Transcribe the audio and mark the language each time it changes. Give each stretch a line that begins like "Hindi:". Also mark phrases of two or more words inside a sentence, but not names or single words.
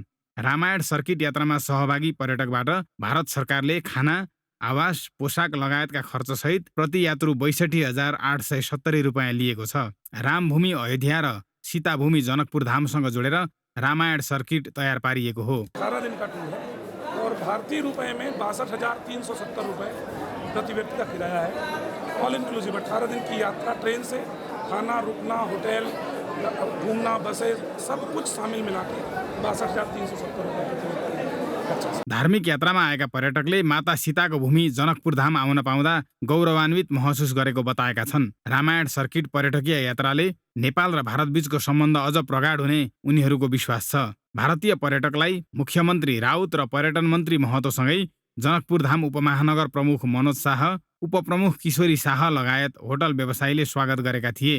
Nepali: रामायण सर्किट यात्रामा सहभागी पर्यटकबाट भारत सरकारले खाना, आवास, पोसाक लगायतका खर्चसहित प्रति यात्रु 62,870 रुपियाँ लिएको छ। रामभूमि अयोध्या र सीताभूमि जनकपुर धामसँग जोडेर रामायण सर्किट तयार पारिएको हो।
Hindi: 18 दिन का टूर है और भारतीय रुपए में 62,370 रुपये प्रति व्यक्ति का किराया है।
English: all inclusive
Hindi: 18 दिन की यात्रा, ट्रेन से खाना, रुकना, होटल, घूमना, बसें सब कुछ शामिल मिला के 62,370 रुपये।
Nepali: धार्मिक यात्रामा आएका पर्यटकले माता सीताको भूमि जनकपुर धाम आउन पाउँदा गौरवान्वित महसुस गरेको बताएका छन्। रामायण सर्किट पर्यटकीय यात्राले नेपाल र भारत बीचको सम्बन्ध अझ प्रगाढ हुने उनीहरूको विश्वास छ। भारतीय पर्यटकलाई मुख्यमन्त्री राउत र पर्यटन मन्त्री महतोसँगै जनकपुर धाम उपमहानगर प्रमुख मनोज शाह, उपप्रमुख किशोरी शाह लगायत होटल व्यवसायीले स्वागत गरेका थिए।